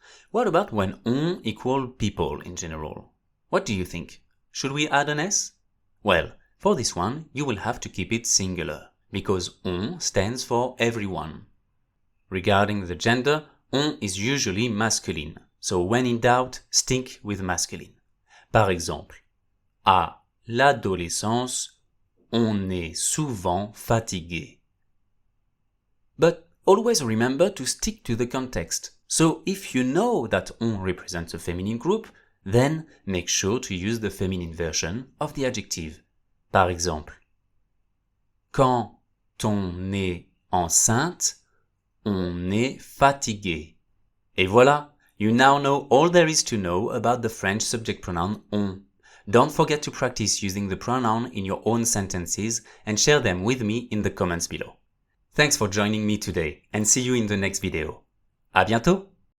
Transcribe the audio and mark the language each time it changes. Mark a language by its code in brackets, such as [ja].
[en] What about when on equals people in general? What do you think? Should we add an S? Well, for this one, you will have to keep it singular, because on stands for everyone. Regarding the gender, on is usually masculine, so when in doubt, stick with masculine. [fr] Par exemple, à l'adolescence, on est souvent fatigué. [en] But always remember to stick to the context. So if you know that on represents a feminine group, then make sure to use the feminine version of the adjective. [fr] Par exemple, quand on est enceinte, on est fatigué. Et voilà, [en] you now know all there is to know about the French subject pronoun on. Don't forget to practice using the pronoun in your own sentences and share them with me in the comments below. Thanks for joining me today and see you in the next video. [fr] À bientôt!